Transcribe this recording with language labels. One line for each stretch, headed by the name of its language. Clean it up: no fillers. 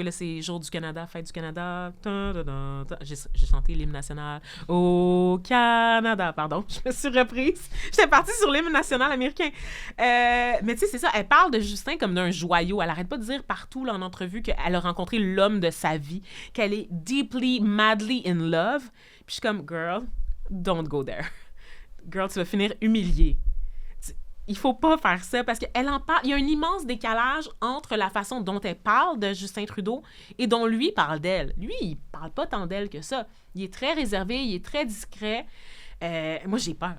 French: Et là, c'est Jour du Canada, Fête du Canada. J'ai chanté l'hymne national au Canada. Pardon, je me suis reprise. J'étais partie sur l'hymne national américain. Mais tu sais, c'est ça. Elle parle de Justin comme d'un joyau. Elle arrête pas de dire partout là, en entrevue qu'elle a rencontré l'homme de sa vie, qu'elle est
English: deeply, madly in love.
French: Puis je suis comme,
English: girl, don't go there.
French: Girl, tu vas finir humiliée. Il faut pas faire ça parce qu'elle en parle. Il y a un immense décalage entre la façon dont elle parle de Justin Trudeau et dont lui parle d'elle. Lui, il parle pas tant d'elle que ça. Il est très réservé, il est très discret. Moi, j'ai peur.